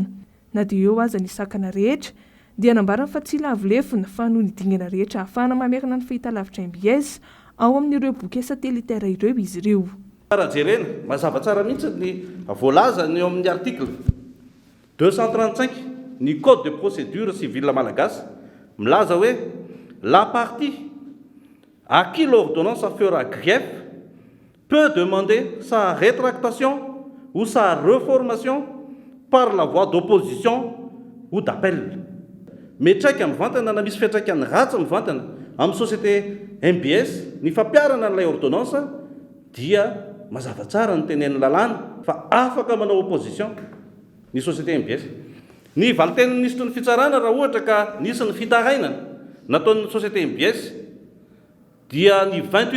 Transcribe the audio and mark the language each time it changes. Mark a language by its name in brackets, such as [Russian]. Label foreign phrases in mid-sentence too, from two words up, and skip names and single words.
[Malagasy] Na dia eo aza ny sakana rehetra dia nambarana fa tsy lavolefona fa noho ny dingana rehetra ahafahana mamerina ny fahitalavitra MBS ao amin'ireo [French] bouquet satellitaire [Malagasy] ireo izy ireo. Tsara jerena mazava tsara mihitsy ny voalaza ny eo amin'ny article 235 ny [French] code de procédure civile [Malagasy] malagasy milaza hoe [French] la partie à qui l'ordonnance fera grief peut demander sa rétractation ou sa reformation par la voie d'opposition ou d'appel. [Malagasy] Metraika amin'ny vantana na misy fiantraikany ratsy amin'ny vantana amin'ny société MBS ny fampiarana n'ilay ordonnance dia mazava tsara ny tenen'ny lalàna fa afaka manao opposition ny société MBS. Ny valiteny nisy ny fitsarana raha ohatra ka nisy ny fitarainana nataon'ny société MBS dia ny 28